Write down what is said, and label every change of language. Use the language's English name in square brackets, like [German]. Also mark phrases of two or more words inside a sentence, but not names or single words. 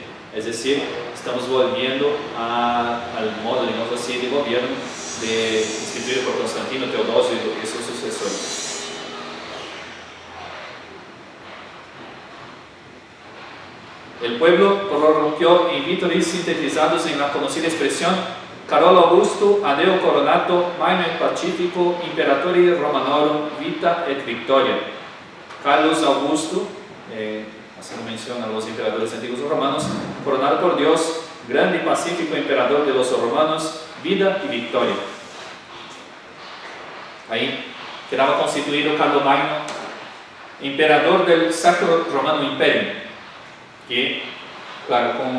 [Spanish] Es decir, estamos volviendo al modo, digamos así, de gobierno instituido por Constantino Teodosio y sus sucesores. El pueblo prorrumpió en vítores sintetizados en la conocida expresión: [Latin] Carolo Augusto, adeo coronato, maino et pacifico, imperatori Romanorum, vita et victoria. [Spanish] Carlos Augusto, haciendo mención a los emperadores antiguos romanos, coronado por Dios, grande y pacífico emperador de los romanos, vida y victoria. Ahí quedaba constituido Carlomagno, emperador del Sacro Romano Imperio, que, claro, con